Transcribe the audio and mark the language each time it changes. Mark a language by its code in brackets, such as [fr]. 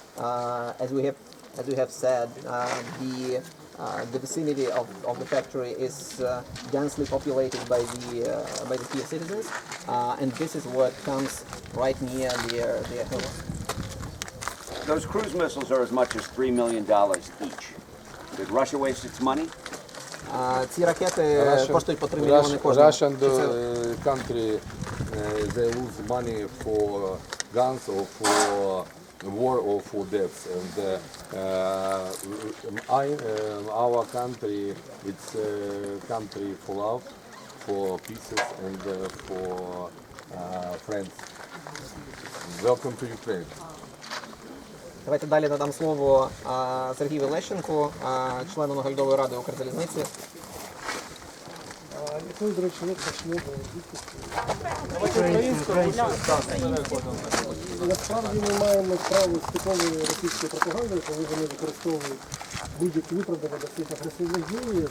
[en] As we have said, the vicinity of the factory is densely populated by the Kyiv citizens, and this is what comes right near their home. Those cruise missiles are as much as $3 million each. Did Russia waste its money? [uk] Ці ракети коштують по 3 мільйони кожна. [en] Russian country, they lose money for guns or for war or for deaths. And our country, it's a country for love, for peace and for friends. Welcome to Ukraine. [uk] Давайте далі надам слово Сергію Лещенку, члену наглядової ради Укрзалізниці. Якою, до речі, не почне Насправді ми маємо справу з типовою російською пропагандою, коли вони використовують будь-які виправдання до своїх агресивних дій.